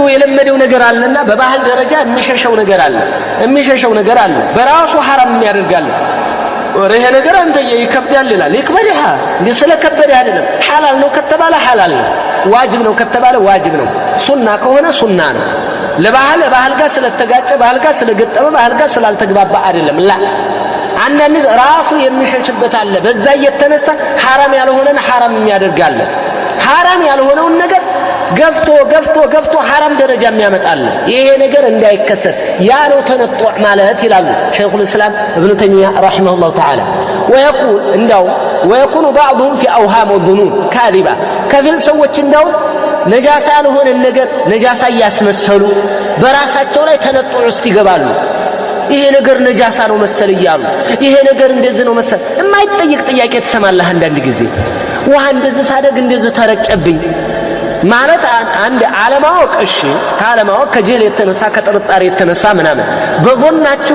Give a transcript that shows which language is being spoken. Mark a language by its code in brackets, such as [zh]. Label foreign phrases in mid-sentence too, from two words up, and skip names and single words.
[am] የለመደው ነገር አለና በባህል ደረጃ የሚሸሸው ነገር አለ በራሱ حرام የሚያደርጋል ወሬ ነገር አንተ ይከብዳል ይላል ይከብዳል እንዴ ስለከበደ አይደለም ሐላል ነው ከተባለ ሐላል ነው ዋጅብ ነው ከተባለ ዋጅብ ነው ሱና ከሆነ ሱና ነው ለባህል ጋር ስለተጋጨ ባህል ጋር ስለገጠመ ባህል ጋር ስላልተግባባ አይደለም ላ አንዳንድ ራሱ የሚሸሽበት አለ በዛ እየተነሳ حرام ያልሆነን حرام የሚያደርጋል حرام ያልሆነውን ነገር ገፍቶ حرام ደረጃ የሚያመጣል ይሄ ነገር እንዳይከሰት ያ ነው ተነጥዕ ማለት ይላሉ ሸይኹ [ar] الاسلام ابن تيميه رحمه الله تعالى ويكون بعضهم في اوهام وظنون [am] كاذبه ከፊል ሰዎች እንዳው ነጃሳ ያልሆነ ነገር ነጃሳ ያስመሰሉ በራሳቸው ላይ ተነጥዕ ውስጥ ይገባሉ ይሄ ነገር ነጃሳ ነው መሰል ይያሉ ይሄ ነገር እንደዚህ ነው መሰል የማይጠይቅ ጥያቄ ተሰማለህ አንዳንድ ጊዜ ውሃ እንደዚህ ሳደግ እንደዚህ ተረጨብኝ ማለት አንድ ዓለማወቅ እሺ ካለማወቅ ከጀል የተነሳ ከጥርጣሬ የተነሳ ምናምን በጎናችሁ